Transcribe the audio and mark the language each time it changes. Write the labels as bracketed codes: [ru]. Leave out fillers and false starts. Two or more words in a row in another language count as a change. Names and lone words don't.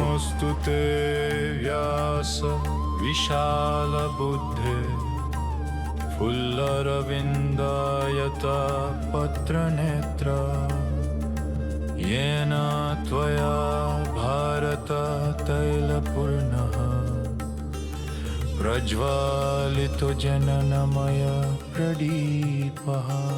[sa] নমস্তুতে ব্যাস বিশাল বুদ্ধে ফুল্লরবিন্দায়তা পত্র নেত্র येन त्वया भारत तैलपूर्णः प्रज्वालितो जननमय प्रदीपः।